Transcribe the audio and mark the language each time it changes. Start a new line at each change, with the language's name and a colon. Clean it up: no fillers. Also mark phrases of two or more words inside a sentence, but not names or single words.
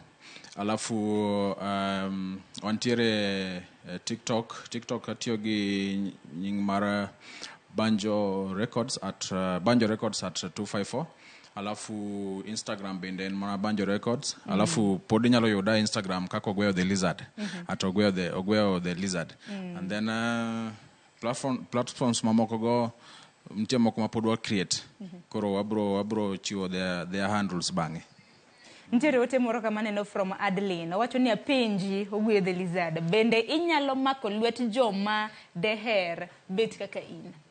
Luo (Kenya and Tanzania): Alafu wantiere TikTok atiyo gi nying mar Banjo Records at 254. Alafu Instagram bende en mana Banjo Records. Alafu pod inyalo yuda Instagram kako Ogweyo the Lizard at Ogweyo the Lizard.
English: And then platforms
Luo (Kenya and Tanzania): mamoko go mtie moko ma pod wa create. Koro wabro chiwo
English: their handles
Luo (Kenya and Tanzania): bang'e. Ntiere ote moro kama neno from Adeline. Owacho ni apenji Ogweyo the Lizard. Bende inyalo mako lwet joma deher bet kaka in.